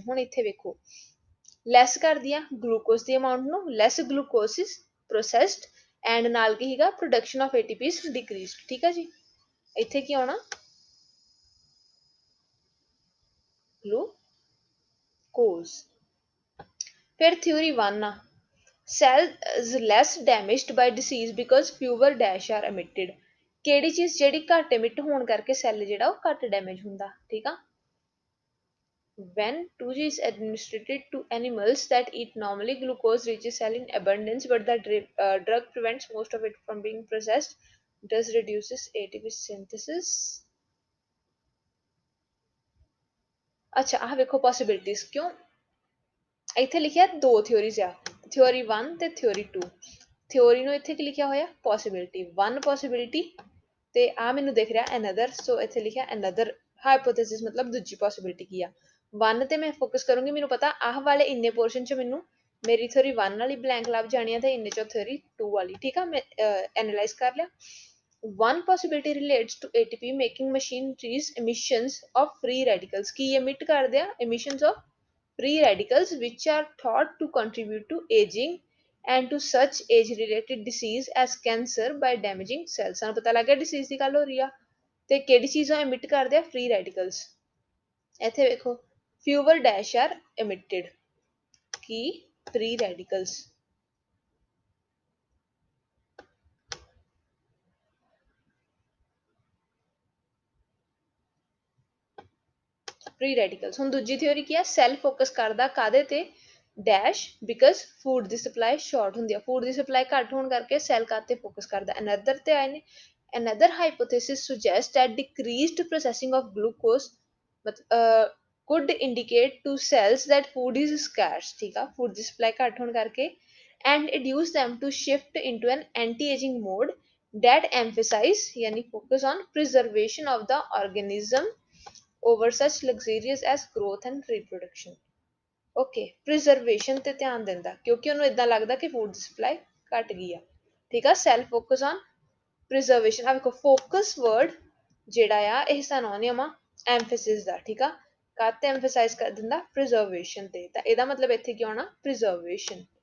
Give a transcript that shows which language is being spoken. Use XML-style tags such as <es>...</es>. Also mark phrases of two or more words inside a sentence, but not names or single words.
<pa>ਹੁਣ ਇੱਥੇ ਵੇਖੋ ਲੈਸ ਕਰਦੀ ਆ ਗਲੂਕੋਜ਼ ਦੀ ਅਮਾਊਂਟ ਨੂੰ</pa> <en>less glucose is processed and</en> <pa>ਨਾਲ ਕੀ ਹੈਗਾ</pa> <en>production of ATPs decreased</en> <pa>ਠੀਕ ਆ ਜੀ। ਇੱਥੇ ਕੀ ਆਉਣਾ ਗਲੂਕੋਜ਼। ਫਿਰ ਥਿਊਰੀ 1 ਆ</pa> <en>cells less damaged by disease because fewer dash are emitted।</en> <pa>ਕਿਹੜੀ ਚੀਜ਼ ਜਿਹੜੀ ਘੱਟ emit ਹੋਣ ਕਰਕੇ ਸੈੱਲ ਜਿਹੜਾ ਉਹ ਘੱਟ ਡੈਮੇਜ ਹੁੰਦਾ ਠੀਕ ਆ।</pa> <en>When 2G is administered to animals that eat normally, glucose reaches cell in abundance, but the drug prevents most of it from being processed, thus reduces ATP synthesis।</en> <pa>ਅੱਛਾ ਆਹ ਵੇਖੋ possibilities ਕਿਉਂ ਇੱਥੇ ਲਿਖਿਆ ਦੋ ਥਿਓਰੀਜ਼ ਆ ਥਿਓਰੀ 1 ਤੇ ਥਿਓਰੀ 2। ਥਿਓਰੀ ਨੂੰ ਇੱਥੇ ਕੀ ਲਿਖਿਆ ਹੋਇਆ ਪੋਸਿਬਿਲਿਟੀ 1 ਪੋਸਿਬਿਲਿਟੀ ਤੇ ਆ ਮੈਨੂੰ ਦਿਖ ਰਿਹਾ ਅਨਦਰ ਸੋ ਇੱਥੇ ਲਿਖਿਆ</pa> <en>another hypothesis</en> <pa>ਮਤਲਬ ਦੂਜੀ ਪੋਸਿਬਿਲਿਟੀ ਕੀ ਆ। 1 ਤੇ ਮੈਂ ਫੋਕਸ ਕਰੂੰਗੀ ਮੈਨੂੰ ਪਤਾ ਆਹ ਵਾਲੇ ਇੰਨੇ ਪੋਰਸ਼ਨ ਚ ਮੈਨੂੰ ਮੇਰੀ ਥਿਓਰੀ 1 ਵਾਲੀ ਬਲੈਂਕ ਲੱਭ ਜਾਣੀ ਆ ਤੇ ਇੰਨੇ ਚੋਂ ਥਿਓਰੀ 2 ਵਾਲੀ ਠੀਕ ਆ ਮੈਂ ਐਨਾਲਾਈਜ਼ ਕਰ ਲਿਆ।</pa> <en>One possibility relates to ATP making machinery's emissions of free radicals</en> <pa>ਕੀ emit ਕਰਦੇ ਆ</pa> <en>emissions of free radicals which are thought to contribute to aging and to such age related disease as cancer by damaging cells।</en> <pa>ਸਾਨੂੰ ਪਤਾ ਲੱਗ ਗਿਆ disease ਦੀ ਗੱਲ ਹੋ ਰਹੀ ਆ ਤੇ ਕਿਹੜੀ ਚੀਜ਼ਾਂ emit ਕਰਦੇ ਆ</pa> <en>free radicals।</en> <pa>ਇੱਥੇ ਵੇਖੋ</pa> <en>fewer dash are emitted ਕੀ free radicals। free radicals</en> <pa>ਹੁਣ ਦੂਜੀ ਥਿਓਰੀ ਕੀ ਆ ਸੈੱਲ ਫੋਕਸ ਕਰਦਾ ਕਾਦੇ ਤੇ</pa> <en>dash because</en> <pa>ਫੂਡ ਦੀ ਸਪਲਾਈ ਸ਼ਾਰਟ ਹੁੰਦੀ ਆ ਫੂਡ ਦੀ ਸਪਲਾਈ ਘੱਟ ਹੋਣ ਕਰਕੇ ਸੈੱਲ ਕਾਤੇ ਫੋਕਸ ਕਰਦਾ ਅਨਦਰ ਤੇ ਆਏ ਨੇ।</pa> <en>another hypothesis suggests that decreased processing of glucose could indicate to cells that food is scarce</en> <pa>ਠੀਕ ਆ food ਦੀ supply ਘੱਟ ਹੋਣ ਕਰਕੇ</pa> <en>and induce them to shift into an anti-aging mode that emphasize yani focus on preservation of the organism over such luxurious as growth and reproduction।</en> <pa>ਓਕੇ ਪ੍ਰੀਜ਼ਰਵੇਸ਼ਨ ਤੇ ਧਿਆਨ ਦਿੰਦਾ ਕਿਉਂਕਿ ਉਹਨੂੰ ਇਦਾਂ ਲੱਗਦਾ ਕਿ ਫੂਡ ਦੀ ਸਪਲਾਈ ਘਟ ਗਈ ਆ ਠੀਕ ਆ।</pa> <en>cell focus on preservation</en> <pa>ਆ ਵੇਖੋ</pa> <en>focus word</en> <pa>ਜਿਹੜਾ ਆ ਇਹ ਸਿਨੋਨਿਮ ਆ ਐਮਫੈਸਿਸ ਦਾ ਠੀਕ ਆ ਕਾਤੇ ਐਮਫਸਾਈਜ਼ ਕਰ ਦਿੰਦਾ ਪ੍ਰੀਜ਼ਰਵੇਸ਼ਨ ਤੇ ਤਾਂ ਇਹਦਾ ਮਤਲਬ ਇੱਥੇ ਕੀ ਆਉਣਾ ਪ੍ਰੀਜ਼ਰਵੇਸ਼ਨ।</pa>